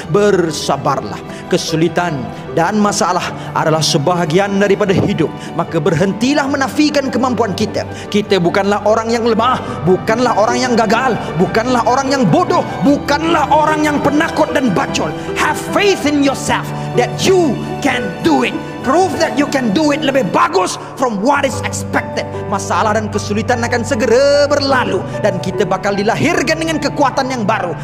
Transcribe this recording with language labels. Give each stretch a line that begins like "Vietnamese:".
Malay: Bersabarlah. Kesulitan dan masalah adalah sebahagian daripada hidup. Maka berhentilah menafikan kemampuan kita. Kita bukanlah orang yang lemah, bukanlah orang yang gagal, bukanlah orang yang bodoh, bukanlah orang yang penakut dan bacol.
English: Have faith in yourself that you can do it. Prove that you can do it
Malay: lebih bagus
English: from what is expected.
Malay: Masalah dan kesulitan akan segera berlalu, dan kita bakal dilahirkan dengan kekuatan yang baru.